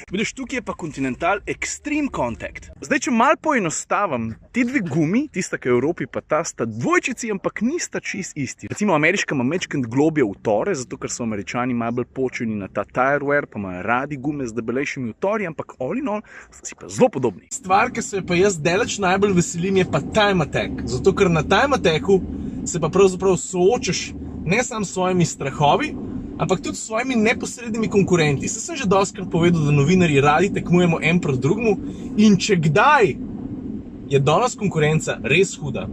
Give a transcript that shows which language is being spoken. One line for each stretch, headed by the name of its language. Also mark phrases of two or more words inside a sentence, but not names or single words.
Slovenian: Vidiš, tukaj je pa Continental Extreme Contact. Zdaj, če malo poenostavim, ti dve gumi, tista, ki je v Evropi, pa ta sta dvojčici, ampak nista čist isti. Recimo, ameriška ima majčkeno globlje utore, zato ker so Američani malo bolj počeni na ta
English: tire wear,
Slovenian: pa imajo radi gume z debelejšimi utorji, ampak
English: all in all
Slovenian: si pa zelo podobni. Stvar, ki se pa jaz daleč najbolj veselim, je pa
English: time attack.
Slovenian: Zato ker na
English: time attacku
Slovenian: se pa pravzaprav soočaš ne samo s svojimi strahovi, ampak tudi s svojimi neposrednimi konkurenti. Saj sem že dostkrat povedal, da novinarji radi tekmujemo en proti drugemu in če kdaj je danes konkurenca res huda.